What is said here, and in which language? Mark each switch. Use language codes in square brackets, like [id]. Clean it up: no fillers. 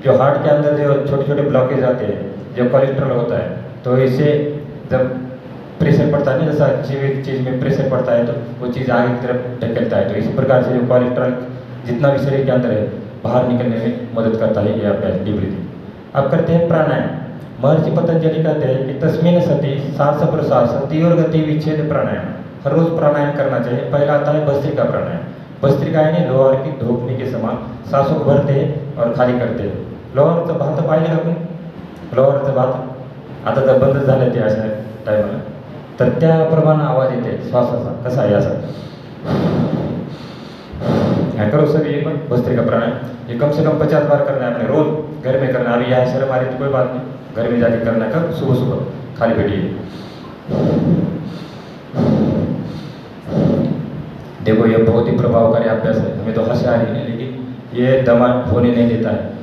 [hi] जो हार्ट के अंदर जो छोटे छोटे ब्लॉकेज आते हैं, जो कोलेस्ट्रॉल होता है, तो इससे जब प्रेशर पड़ता है ना, जैसा चीज़ में प्रेशर पड़ता है तो वो चीज़ आगे की तरफ ढकेलता है। तो इसी प्रकार से जो कोलेस्ट्रॉल जितना भी शरीर के अंदर है, बाहर निकलने में मदद करता है ये आपका डीप ब्रीथिंग। अब करते हैं प्राणायाम। महर्षि पतंजलि कहते हैं कि [sa] तस्मिन् सति सांस प्रश्वास तीव्र गति विच्छेद प्राणायाम। [hi] हर रोज प्राणायाम करना चाहिए। पहला आता है भस्त्रिका प्राणायाम। भस्त्रिका यानी लोहार की धोपनी के समान सांसों को भरते हैं और खाली करते हैं। [mr] लोहारचं भात पाहिजे का कोणी? लोहारचं भात आता तर बंद झालं ते अशा टायमाला, तर त्याप्रमाणे आवाज येते श्वासाचा, कसा आहे असा। [hi] हाँ, करो सभी एक बार भस्त्रिका प्राणायाम। ये कम से कम 50 बार करना है अपने, रोज घर में करना है। अभी यहाँ शर्म आ रही तो कोई बात नहीं, घर में जाके करना है। कब? सुबह सुबह खाली पेट। देखो ये बहुत ही प्रभावकारी अभ्यास है। हमें तो हंसी आ रही है, लेकिन ये दमा होने नहीं देता है।